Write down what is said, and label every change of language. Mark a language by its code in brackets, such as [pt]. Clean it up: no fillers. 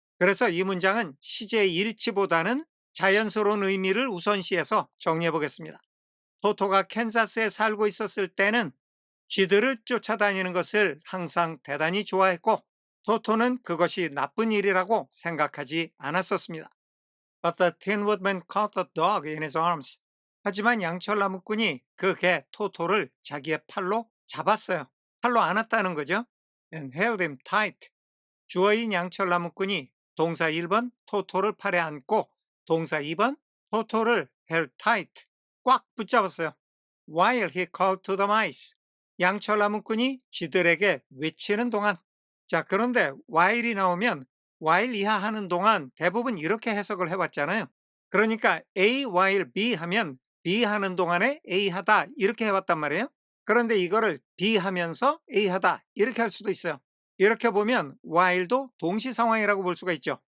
[ko] 그래서 이 문장은 시제 일치보다는 자연스러운 의미를 우선시해서 정리해 보겠습니다. 토토가 캔자스에 살고 있었을 때는 쥐들을 쫓아다니는 것을 항상 대단히 좋아했고 토토는 그것이 나쁜 일이라고 생각하지 않았었습니다. [en] But the Tin Woodman caught the dog in his arms. [ko] 하지만 양철나무꾼이 그 개 토토를 자기의 팔로 잡았어요. 팔로 안았다는 거죠. [en] And held him tight. [ko] 주어인 양철나무꾼이 동사 1번 토토를 팔에 안고 동사 2번 토토를 held tight. 꽉 붙잡았어요. [en] While he called to the mice. [ko] 양철나무꾼이 쥐들에게 외치는 동안 자, 그런데 while이 나오면 while 이하 하는 동안 대부분 이렇게 해석을 해왔잖아요. 그러니까 A while B 하면 B 하는 동안에 A 하다 이렇게 해왔단 말이에요. 그런데 이거를 B 하면서 A 하다 이렇게 할 수도 있어요. 이렇게 보면 while도 동시 상황이라고 볼 수가 있죠.